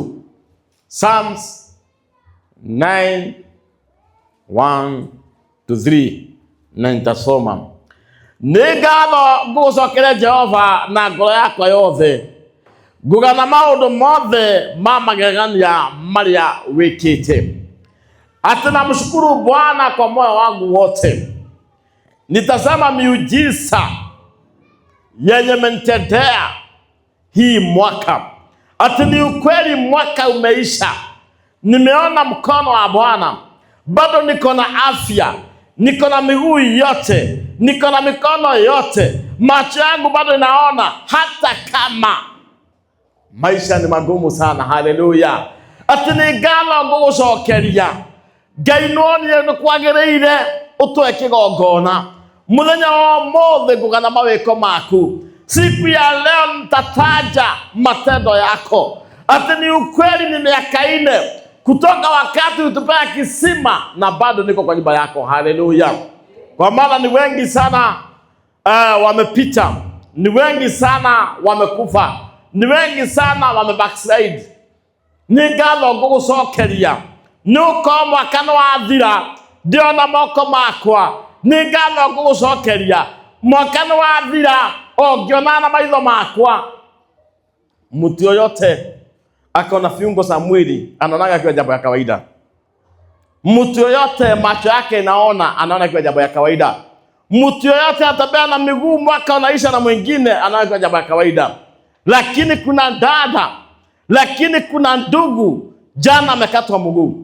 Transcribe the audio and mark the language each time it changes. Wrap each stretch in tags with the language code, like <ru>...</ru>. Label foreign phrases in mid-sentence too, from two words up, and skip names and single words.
<sw>Psalms 9:1-3. Na nitasoma.</sw> <ki>Nĩ ngatho ngũgũcokere Jehova na ngoro yakwa yothe, ngũgana maũndũ mothe ma magegania marĩa wĩkĩte.</ki> <sw>Ati namshukuru Bwana kwa moyo wangu wote, nitasema miujiza yenye menitendea hii mwaka. Ati ni ukweli mwaka umeisha, nimeona mkono wa Bwana, bado niko na afya, niko na miguu yote, niko na mikono yote, macho yangu bado inaona hata kama maisha ni magumu sana. Haleluya.</sw> <ki>Ati ni ngano ngũgũcokeria Ngai nĩ kwagĩrĩire ũtũhe kĩgongona mũthenya wa ũmũthĩ, ngũgana mawĩko maku.</ki> <sw>Siku ya leo nitataja matendo yako. Ati ni ukweli ni miaka 4 kutoka wakati utupea kisima na bado niko kwa nyumba yako. Haleluya. Kwa maana ni wengi sana wamepita, ni wengi sana wamekufa, ni wengi sana backslide.</sw> <ki>Ni ngatho ngũgũcokeria nuko mwaka nĩ wathira, ndiona moko makwa. Ni ngatho ngũgũcokeria mwaka nĩ wathira, ngĩona na maitho makwa.</ki> <sw>Mtu yoyote akona viungo za mwili anaona kiwa jambo ya kawaida. Mtu yoyote macho yake anaona kiwa jambo ya kawaida. Mtu yoyote atabea na miguu mwaka unaisha na mwingine anaona kiwa jambo ya kawaida. Lakini kuna dada, lakini kuna ndugu jana amekatwa mguu.</sw>